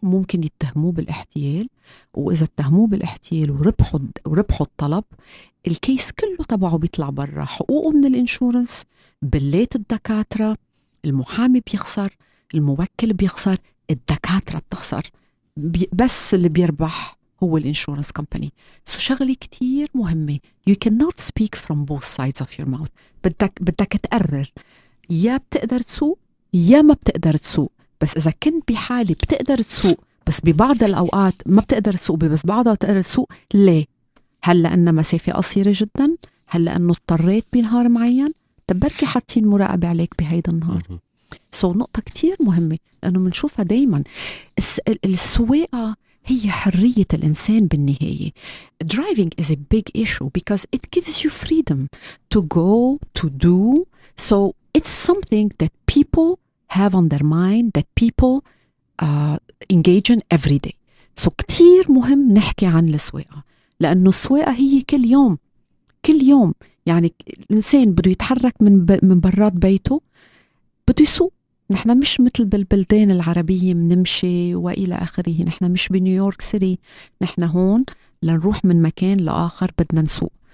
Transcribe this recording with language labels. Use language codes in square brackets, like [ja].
[ar] ممكن يتهموه بالاحتيال، وإذا اتهموه بالاحتيال وربحوا الطلب، الكيس كله تبعه بيطلع برا، حقوقه من الانشورنس، بلات الدكاترة، المحامي بيخسر، الموكل بيخسر، الدكاترة بتخسر، بس اللي بيربح هو الانشورنس كومباني. شغلة كتير مهمة. [en] You cannot speak from both sides of your mouth. [ar] بدك تقرر، يا بتقدر تسوق يا ما بتقدر تسوق. بس إذا كنت بحالي بتقدر تسوق بس ببعض الأوقات ما بتقدر تسوق، بس بعضها بتقدر تسوق، ليه؟ هل لأن مسافة قصيرة جدا؟ هل لأنه اضطريت بنهار معين؟ تبركي حاطين مراقبة عليك بهيدا النهار. نقطة كتير مهمة، لأنه منشوفها دايما. السواقة هي حرية الإنسان بالنهاية. [en] Driving is a big issue because it gives you freedom to go, to do. So it's something that people have on their mind, that people engage in every day. [ar] كتير مهم نحكي عن السواقة، لأنه السواقة هي كل يوم. يعني الإنسان بده يتحرك من برات بيته، بده يسوق. نحن مش مثل بالبلدان العربية منمشي وإلى آخره. نحن مش بنيويورك سيتي، نحن هون لنروح من مكان لآخر بدنا نسوق.